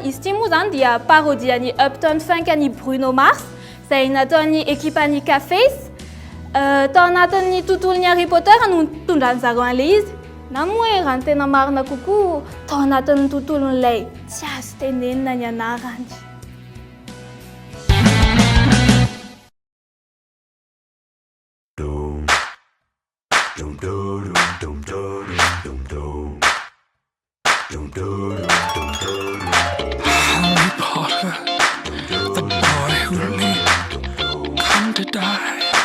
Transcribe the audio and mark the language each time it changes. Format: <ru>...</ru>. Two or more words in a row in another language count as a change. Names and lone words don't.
<mg>Izy ity moa zany dia parodian'ny Uptown Funk ny Bruno Mars izay nataon'ny ekipan'ny K-Face tao anatin'ny tontolon'ny Harry Potter no tondrany zareo an'ilay izy. Na moa hoe raha ny tena marina kokoa tao anatin'ny tontolon'ilay tsy azo tenenina ny anarany.</mg> <en>Harry Potter, the boy who lived, come to die.</en>